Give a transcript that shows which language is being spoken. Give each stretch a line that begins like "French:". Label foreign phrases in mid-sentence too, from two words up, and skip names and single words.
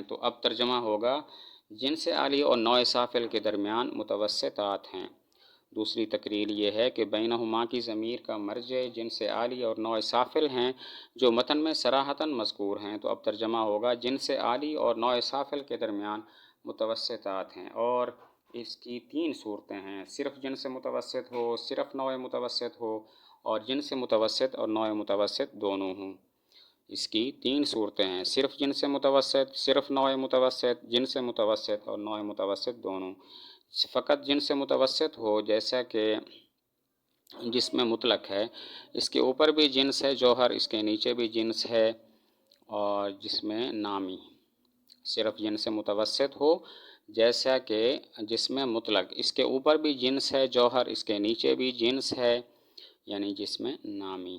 Urdu: تو اب ترجمہ ہوگا، جنس عالی اور نوع سافل کے درمیان متوسطات ہیں، دوسری تقریر یہ ہے کہ بینہما کی ضمیر کا مرجع جنس عالی اور نوع سافل ہیں جو متن میں صراحتاً مذکور ہیں، تو اب ترجمہ ہوگا جنس عالی اور نوع سافل کے درمیان متوسطات ہیں، اور اس کی 3 صورتیں ہیں: صرف جنس متوسط ہو، صرف نوع متوسط ہو، اور جنس متوسط اور نوع متوسط دونوں ہوں۔ اس کی 3 صورتیں ہیں: صرف جنس متوسط، صرف نوع متوسط، جنس متوسط اور نوع متوسط دونوں۔ فقط جنس متوسط ہو جیسا کہ جس میں مطلق ہے، اس کے اوپر بھی جنس ہے جوہر، اس کے نیچے بھی جنس ہے، اور جس میں نامی۔ صرف جنس متوسط ہو جیسا کہ جس میں مطلق، اس کے اوپر بھی جنس ہے جوہر، اس کے نیچے بھی جنس ہے، یعنی جس میں نامی۔